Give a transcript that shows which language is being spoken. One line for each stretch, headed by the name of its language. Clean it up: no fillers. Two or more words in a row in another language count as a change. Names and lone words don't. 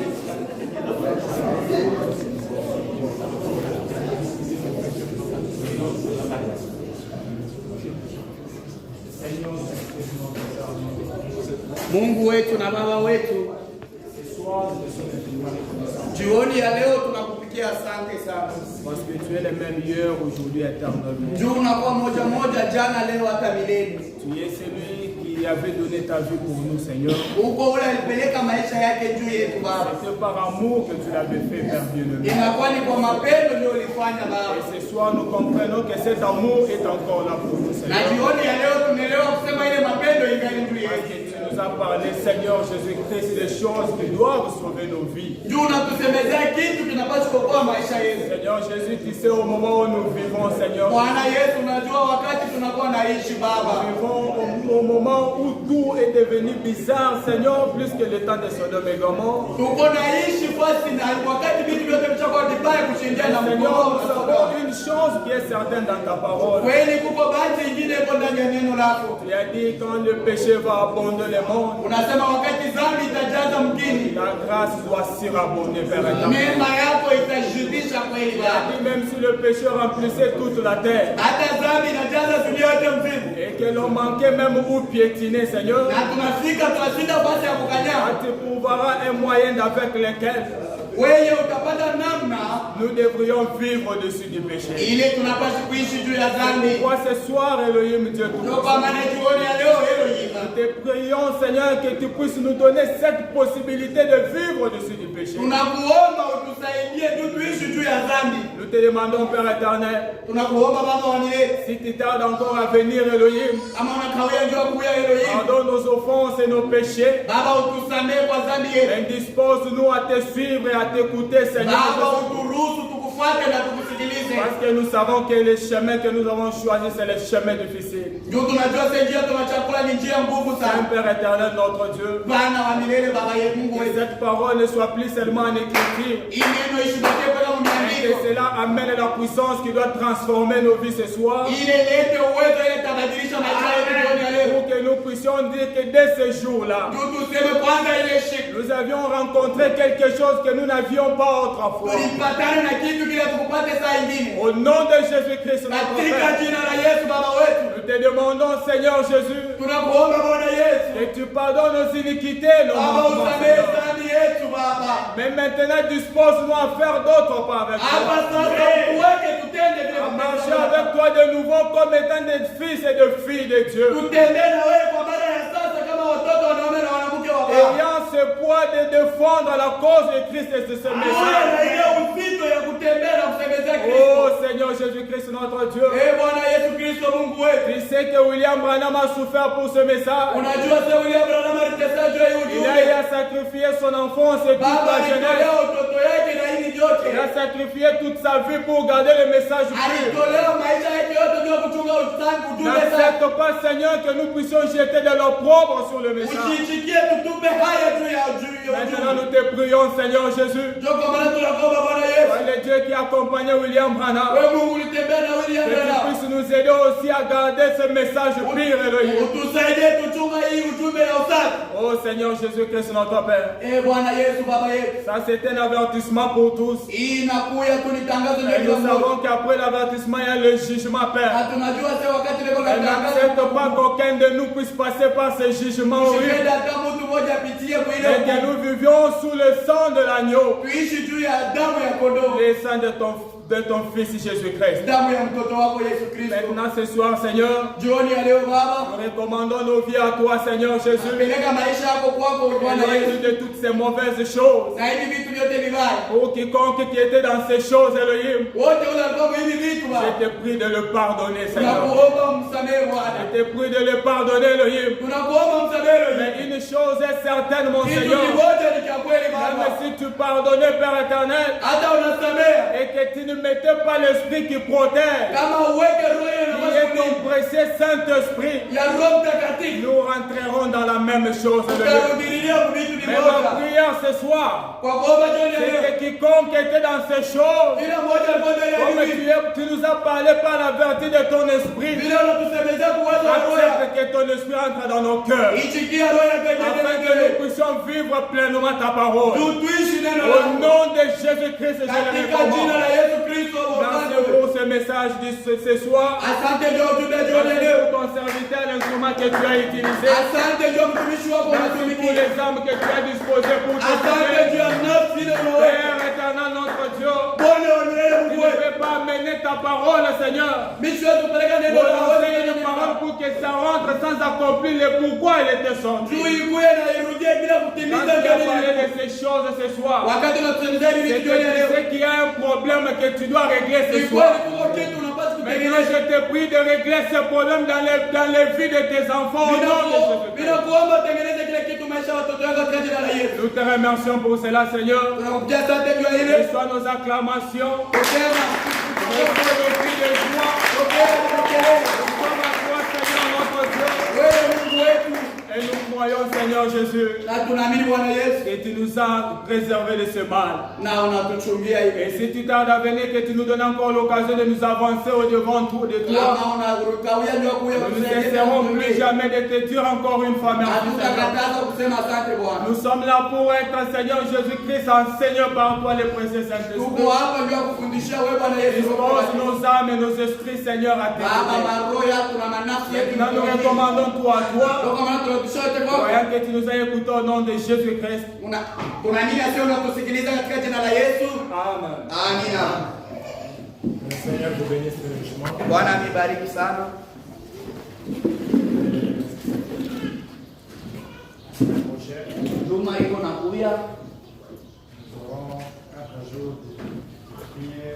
Swahili: Mungu wetu na Baba wetu, jioni ya leo tunakupigia asante sana.
French: Parce que tu es le même hier, aujourd'hui, éternellement.
Swahili: Juu unakuwa moja moja, jana, leo, hata milele.
French: Tu es celui qui avait donné ta vie pour nous, Seigneur.
Swahili: Uko ule alipeleka maisha yake juu yetu Baba.
French: C'est par amour que tu l'avais fait, Père bien-aimé.
Swahili: Inakuwa ni kwa mapendo ndio ulifanya Baba.
French: Et ce soir, nous comprenons que cet amour est encore là pour nous,
Swahili: Na
French: Seigneur.
Swahili: jioni ya leo tumeelewa kusema ile mapendo ingali juu
French: Parce
Swahili: yetu.
French: que tu nous as parlé, Seigneur Jésus-Christ, des choses qui doivent sauver nos vies.
Swahili: Juu unatusemezea kitu kinapaswa kuokoa maisha yetu.
French: Seigneur Jésus, tu sais au moment où nous vivons, Seigneur.
Swahili: Bwana Yesu, unajua wakati tunakuwa naishi Baba.
French: Nous vivons au moment où tout est devenu bizarre, Seigneur, plus que le temps de Sodome et Gomorrhe.
Swahili: Tuko naishi fasi na wakati vitu vyote vishakuwa vibaya kushindia na
French: Seigneur,
Swahili: mkono.
French: nous savons une chose qui est certaine dans ta parole.
Swahili: Kweli kuko bahati nyingine iko ndani ya neno lako.
French: Tu as dit quand le péché va abonder le monde,
Swahili: Unasema wakati dhambi itajaza mkini,
French: ta grâce doit surabonder, Père éternel.
Swahili: neema yako itajidisha kweli
French: Tu as
Swahili: Baba.
French: dit même si le péché remplissait toute la terre
Swahili: Hata dhambi inajaza dunia yote mzima.
French: et que l'on manquait même où piétiner, Seigneur,
Swahili: Na tunafika tunashinda fasi ya kukanyaga.
French: tu trouveras un moyen avec lequel
Swahili: Wewe utapata namna
French: nous devrions vivre au-dessus du péché.
Swahili: ile tunapaswa kuishi juu ya dhambi.
French: Pourquoi ce soir, Elohim Dieu
Swahili: Ndio
French: tout
Swahili: kwa maana jioni ya leo hilo hilo.
French: nous te prions, Seigneur, que tu puisses nous donner cette possibilité de vivre au-dessus du péché.
Swahili: Tunakuomba utusaidie tu tuishi juu ya dhambi.
French: Nous te demandons, Père éternel,
Swahili: Tunakuomba Baba wa milele,
French: si tu tardes encore à venir, Elohim,
Swahili: kama unakawia njoo kuya Elohim.
French: pardonne nos offenses et nos péchés.
Swahili: Baba utusamehe kwa dhambi yetu.
French: Indispose-nous à te suivre et à t'écouter, Seigneur.
Swahili: Baba uturuhusu tukufuate na tukusikilize.
French: Parce que nous savons que les chemins que nous avons choisis, c'est les chemins difficiles.
Swahili: Ndio tunajua sasa njia tunachakula ni njia ngumu
French: Saint
Swahili: sana.
French: Père éternel, notre Dieu,
Swahili: Bwana wa milele, Baba yetu Mungu
French: que
Swahili: wetu.
French: cette parole ne soit plus seulement en écriture,
Swahili: Hii neno ishibakie kwa
French: mais que
Swahili: maandiko.
French: cela amène la puissance qui doit transformer nos vies ce soir.
Swahili: Ile lete uwezo ile tabadilisha maisha yetu jioni ya leo.
French: Pour que nous puissions dire que dès ce jour-là,
Swahili: Ndio tuseme kwanza ile siku
French: nous avions rencontré quelque chose que nous n'avions pas autrefois.
Swahili: tulipatana na kitu kile tukupate saa ingine.
French: Au nom de Jésus-Christ, notre
Swahili: Katika
French: Père,
Swahili: jina la Yesu Baba wetu,
French: nous te demandons, Seigneur Jésus,
Swahili: tunakuomba Bwana Yesu.
French: que tu pardonnes nos iniquités, nos
Swahili: Baba
French: manquements,
Swahili: usamehe
French: Seigneur.
Swahili: dhambi yetu Baba.
French: Mais maintenant, dispose-nous à faire d'autres pas avec
Swahili: Hapa
French: toi.
Swahili: sasa uweke tutende vile
French: À marcher
Swahili: kupendeza.
French: avec toi de nouveau comme étant des fils et de filles de Dieu.
Swahili: Tutembee na wewe kwa mara ya sasa kama watoto wanaume na wanawake wa Baba.
French: Ayant ce poids de défendre la cause de Christ et de ce
Swahili: Uwe na
French: message.
Swahili: ile uzito ya kutembea na kusemezea Kristo.
French: Oh Seigneur Jésus-Christ, notre Dieu.
Swahili: Bwana Yesu Kristo Mungu wetu.
French: Tu sais que William Branham a souffert pour ce message.
Swahili: Unajua sasa William Branham aliteswa juu ya hii
French: Il a
Swahili: ujumbe.
French: eu à sacrifier son enfance et toute
Swahili: Baba
French: la
Swahili: alitolea
French: jeunesse.
Swahili: utoto yake na hii vyote.
French: Il a sacrifié toute sa vie pour garder le message pur.
Swahili: Alitolea maisha yake yote ndio kuchunga ujumbe sana.
French: N'accepte pas, Seigneur, que nous puissions jeter de l'opprobre sur le message.
Swahili: Usichikie tutupe haya juu ya
French: Maintenant, nous te prions, Seigneur Jésus.
Swahili: Ndio kwa maana tunakuomba Bwana Yesu.
French: Le Dieu qui accompagnait William Branham.
Swahili: Wewe Mungu ulitembea na William
French: Que tu
Swahili: Branham.
French: puisses nous aider aussi à garder ce message pur, Elohim.
Swahili: Utusaidie tuchunga hii ujumbe ya usafi.
French: Oh Seigneur Jésus-Christ, notre Père.
Swahili: Bwana Yesu Baba yetu.
French: Ça, c'est un avertissement pour tous.
Swahili: Hii inakuja tu ni tangazo la
French: Et nous savons qu'après l'avertissement, il y a le jugement, Père.
Swahili: na tunajua sasa wakati leo
French: Et n'accepte pas qu'aucun de nous puisse passer par ce jugement horrible.
Swahili: Usipenda hata mtu mmoja apitie kwa ile.
French: Et que nous vivions sous le sang de l'agneau.
Swahili: Tuishi juu ya damu ya kondoo.
French: Le sang de ton Fils Jésus-Christ.
Swahili: Damu ya mtoto wako Yesu Kristo.
French: Maintenant ce soir, Seigneur,
Swahili: Jioni ya leo Baba,
French: nous recommandons nos vies à toi, Seigneur Jésus.
Swahili: peleka maisha yako kwako Bwana Yesu.
French: Éloigne-nous de toutes ces mauvaises choses.
Swahili: Na hivi vitu vyote vibaya.
French: Pour quiconque qui était dans ces choses, Elohim,
Swahili: Wote wale ambao hivi vitu
French: je
Swahili: Baba.
French: te prie de le pardonner, Seigneur.
Swahili: Tunakuomba msamehe Bwana.
French: Je te prie de le pardonner, Elohim.
Swahili: Tunakuomba msamehe Elohim.
French: Mais une chose est certaine, mon
Swahili: Kitu
French: Seigneur.
Swahili: kimoja ni cha kweli
French: Même
Swahili: Baba.
French: si tu pardonnais, Père éternel,
Swahili: Hata unasamehe.
French: et que tu ne mettais pas l'esprit qui protège,
Swahili: Kama uweke roho ya
French: qui est ton précieux Saint-Esprit,
Swahili: ya Roho Mtakatifu.
French: nous rentrerons dans la même chose, Elohim.
Swahili: Tutarudilia vitu
French: Mais ma
Swahili: vimoja.
French: prière ce soir,
Swahili: Kwa kuomba jioni ya
French: c'est
Swahili: leo.
French: que quiconque était dans ces choses,
Swahili: Kila mmoja alikuwa ndani ya
French: comme
Swahili: hivi.
French: tu nous as parlé par la vertu de ton esprit,
Swahili: Vile unatusemezea kuwaza roho ya.
French: accepte que ton esprit entre dans nos cœurs,
Swahili: Ichikia roho ya
French: afin que nous
Swahili: pekee.
French: puissions vivre pleinement ta parole.
Swahili: Tuishi neno
French: Au
Swahili: lako.
French: nom de Jésus-Christ, je le
Swahili: Katika jina
French: recommande.
Swahili: la Yesu Kristo
French: Merci
Swahili: Bwana.
French: pour ce message de ce soir.
Swahili: Asante ndio ujumbe jioni ya
French: Merci
Swahili: leo.
French: pour ton serviteur, l'instrument que tu as utilisé.
Swahili: Asante ndio mtumishi wako
French: Merci pour
Swahili: unatumikia.
French: les âmes que tu as disposées pour te
Swahili: Asante
French: servir.
Swahili: juu ya nafsi ile unaweka.
French: Père éternel, notre Dieu,
Swahili: Bwana wa milele
French: tu
Swahili: Mungu
French: ne
Swahili: wetu.
French: peux pas amener ta parole, Seigneur.
Swahili: Mishi wetu peleka neno
French: Pour la enseigner
Swahili: wewe
French: une parole pour que ça rentre sans accomplir le pourquoi elle était sortie.
Swahili: juu ikuwe na irudie bila
French: Quand
Swahili: kutimiza
French: tu as
Swahili: jambo
French: parlé
Swahili: lile.
French: de ces choses ce soir,
Swahili: Wakati unatusemezea hivi
French: c'est
Swahili: vitu
French: que
Swahili: jioni ya
French: tu
Swahili: leo.
French: sais qu'il y a un problème que tu dois régler ce
Swahili: Ni
French: soir.
Swahili: kweli kuko kitu unapaswa
French: Maintenant,
Swahili: kutengeneza.
French: je te prie de régler ce problème dans les vies de tes enfants au nom de Jésus-Christ.
Swahili: Ninakuomba utengeneze kile kitu maisha ya watoto wako katika jina la Yesu.
French: Nous te remercions pour cela, Seigneur.
Swahili: Tunakuja asante juu ya ile.
French: Reçois nos acclamations.
Swahili: Kusema.
French: Reçois nos cris de joie.
Swahili: Pokea makelele.
French: Reçois ma foi, Seigneur, notre Dieu.
Swahili: Wewe Mungu wetu.
French: Et nous croyons, Seigneur Jésus,
Swahili: Na tunaamini Bwana Yesu.
French: que tu nous as préservés de ce mal.
Swahili: Na unatuchungia hivi.
French: Et si tu tardes à venir, que tu nous donnes encore l'occasion de nous avancer au-devant de toi.
Swahili: Kama unakawia ndio kuya
French: Nous ne cesserons plus jamais de te dire encore une fois merci, Seigneur.
Swahili: Hatutakataza kusema asante Bwana.
French: Nous sommes là pour être, Seigneur Jésus-Christ, enseigné par toi les précieux
Swahili: Tuko
French: Saint-Esprit.
Swahili: hapa ndio kufundishia wewe Bwana Yesu.
French: Dispose nos âmes et nos esprits, Seigneur, à tes
Swahili: Baba,
French: pieds.
Swahili: maroho yako na manafsi yetu.
French: Maintenant, nous recommandons tout à toi.
Swahili: Ndio kama tunatusha yote kwako.
French: Croyant que tu nous as écoutés au nom de Jésus-Christ.
Swahili: Tunaamini sio unatusikiliza katika jina la Yesu.
French: Amen.
Swahili: Amina.
French: Le Seigneur vous bénisse richement.
Swahili: Bwana amibariki sana.
French: Semaine prochaine,
Swahili: Juma iko na kuya.
French: nous aurons 4 jours de prière.